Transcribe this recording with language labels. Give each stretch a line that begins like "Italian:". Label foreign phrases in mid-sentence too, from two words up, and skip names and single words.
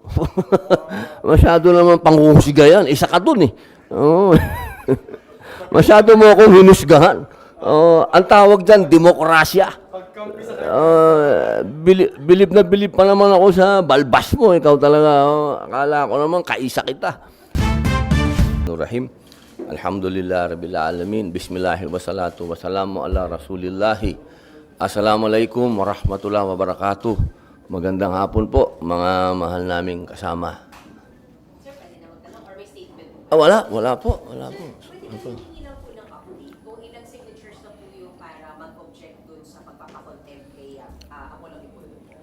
Filipino: Masyado naman panghuhusga yan. Isa ka dun, eh. Oo. Masyado mo akong hinusgahan. Ang tawag dyan, demokrasya. Bilib na bilib pa naman ako sa balbas mo. Ikaw talaga, akala ko naman, kaisa kita. Rahim.
Arabic: الحمد لله رب العالمين. بسم الله الرحمن الرحيم. والصلاة والسلام على رسول الله. السلام عليكم ورحمة الله وبركاته.
Filipino: Magandang hapon po, mga mahal naming kasama. Sir, pwede na magtanong or may statement po? Wala po. Pwede ba hihingi lang po ng update kung ilang signatures na po yung para mag-object dun sa pagpapakontempt kay Apollo Kibuloy?